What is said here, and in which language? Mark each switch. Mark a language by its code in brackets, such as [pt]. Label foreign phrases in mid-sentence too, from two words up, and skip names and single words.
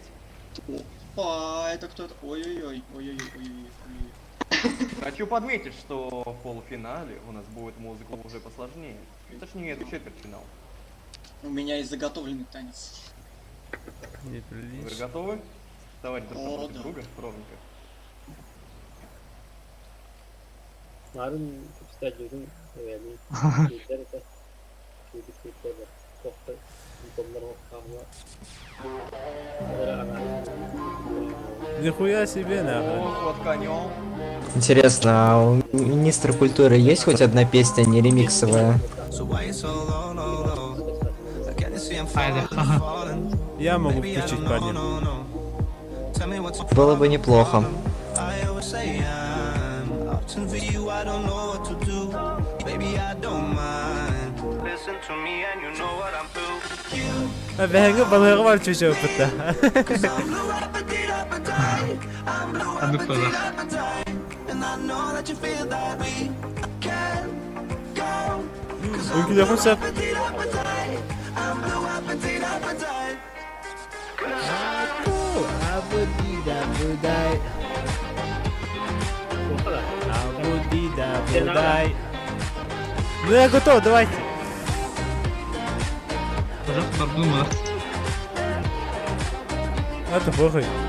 [ru] Опа, это кто-то... Ой-ой-ой, ой-ой-ой. Хочу подметить, что в полуфинале у нас будет музыка уже посложнее. Точнее, это четвертьфинал. У меня есть заготовленный танец. Вы готовы? Давайте друг напротив друга, ровненько. Narın stadionun yani liderite liderite kokta konular okkamla. Нихуя себе, нахуй. Вот конем. Интересно, а у министра культуры есть хоть одна песня не ремиксовая? Я могу включить, парни. Было бы неплохо. Бәңгі балығы бар чөчі өпітті. Өңкілі құнсап. Ну я готов, давайте. А ты похуй.